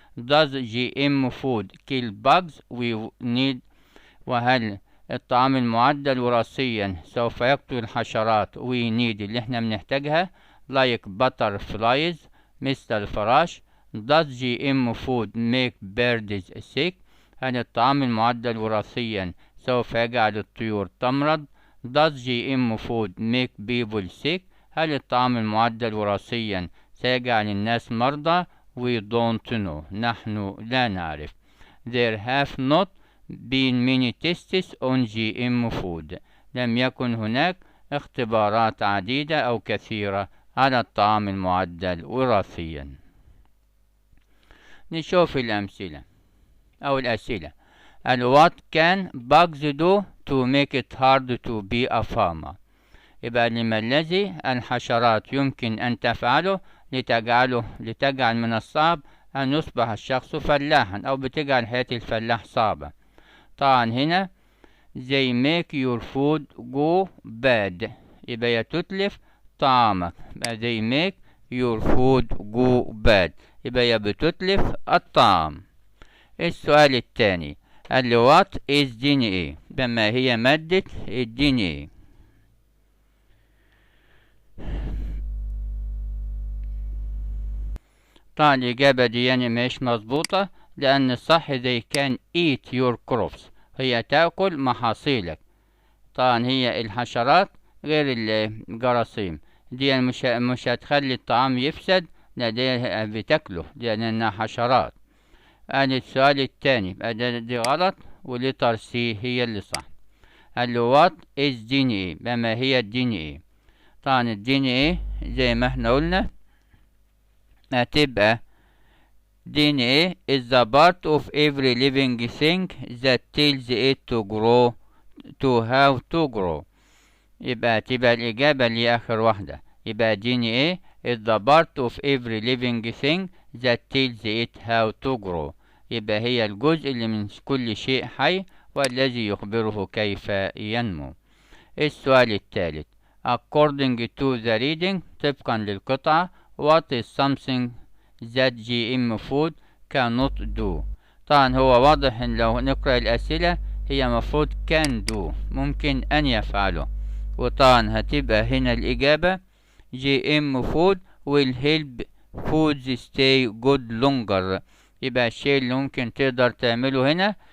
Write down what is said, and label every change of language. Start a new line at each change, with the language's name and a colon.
English: Does GM food kill bugs we need؟
Arabic: وهل الطعام المعدل وراثيا سوف يقتل الحشرات
English: we need
Arabic: اللي احنا بنحتاجها
English: like butterflies
Arabic: مثل الفراش؟
English: Does GM food make birds sick؟
Arabic: هل الطعام المعدل وراثيا سوف يجعل الطيور تمرض؟
English: Does GM food make people sick؟
Arabic: هل الطعام المعدل وراثيا سيجعل الناس مرضى؟
English: We don't know.
Arabic: نحن لا نعرف.
English: There have not been many tests on GM food.
Arabic: لم يكن هناك اختبارات عديدة أو كثيرة على الطعام المعدل وراثيا. نشوف الأمثلة أو الأسئلة.
English: What can bugs do to make it hard to be a farmer؟
Arabic: يبقى لما الذي الحشرات يمكن أن تفعله لتجعل من الصعب أن يصبح الشخص فلاحا أو بتجعل حياة الفلاح صعبة.
English: طبعا هنا they make your food go bad.
Arabic: يبقى تتلف طعامك.
English: they make your food go bad.
Arabic: يبقى بتتلف الطعام. السؤال الثاني قال له
English: what is DNA؟
Arabic: بما هي مادة ال DNA؟ طبعا الإجابة دي يعني مش مظبوطة لأن الصح
English: they can eat your crops.
Arabic: هي تأكل محاصيلك. طبعا هي الحشرات غير الجراثيم دي يعني مش هتخلي الطعام يفسد، لا دي بتاكله لأنها حشرات. السؤال الثاني دي غلط ولتر سي هي اللي صح.
English: قال له what is DNA؟
Arabic: بما هي DNA؟ طبعا DNA زي ما احنا قلنا هتبقى
English: DNA is the part of every living thing that tells it to grow to how to grow.
Arabic: يبقى تبقى الإجابة اللي آخر واحدة.
English: يبقى DNA is the part of every living thing that tells it how to grow.
Arabic: يبقى هي الجزء اللي من كل شيء حي والذي يخبره كيف ينمو. السؤال الثالث
English: according to the reading
Arabic: طبقا للقطعة
English: what is something that GM food cannot do؟
Arabic: طبعا هو واضح ان لو نقرأ الأسئلة هي مفروض can do ممكن أن يفعله، وطبعا هتبقى هنا الإجابة
English: GM food will help foods stay good longer.
Arabic: يبقى الشيء اللي ممكن تقدر تعمله هنا